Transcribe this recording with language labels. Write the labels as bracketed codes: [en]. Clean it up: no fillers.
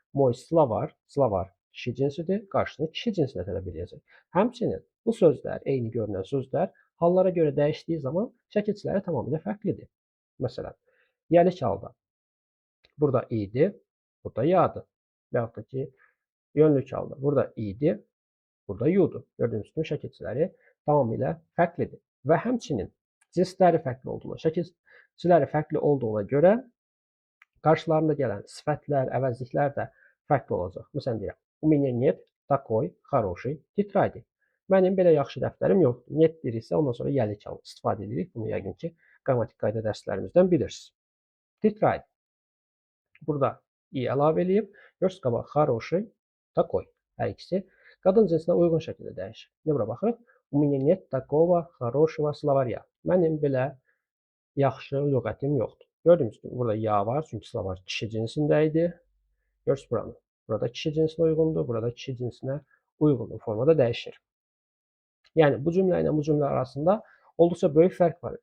[az] Moy Slavar, Slavar kişi cinsidir. Qarşısını kişi cinsinə tələb eləyəcək. Həmçinin bu sözlər, eyni görünən sözlər hallara görə dəyişdiyi zaman şəkilçiləri tamamilə fərqlidir. Məsələn, yəlik halda burada idi, burada yadı. Və yaxud da ki, yönlük halda burada idi, burada yudu. Gördüyünüz kimi şəkilçiləri tamamilə fərqlidir. Və həmçinin cinsləri fərqli olduğuna, şəkilçiləri fərqli olduğuna görə qarşılarında gələn sifətlər, əvəzliklər də fərqli olacaq. Məsələn deyirəm, [ru] у меня нет такой хорошей тетради. [az] Mənim belə yaxşı dəftərim yoxdur. Net deyiriksə, ondan sonra yəlik halı istifadə edirik. Bunu yəqin ki, qrammatik qayda dərslərimizdən bilirsiniz. Titrait. Burada i əlavə eləyib. Görürsünüz qabaq хороший, такой. Hər ikisi qadın cinsinə uyğun şəkildə dəyişir. İndi bura baxırıq. [ru] У меня нет такого хорошего словаря. [az] Mənim belə yaxşı lüğətim yoxdur. Gördüyünüz kimi burada ya var, çünki Slavar kişi cinsində idi. Görürsünüz buranı. Burada kişi cinsinə uyğundur, burada kişi cinsinə uyğundur formada dəyişir. Yəni bu cümlə ilə bu cümlə arasında olduqca böyük fərq var.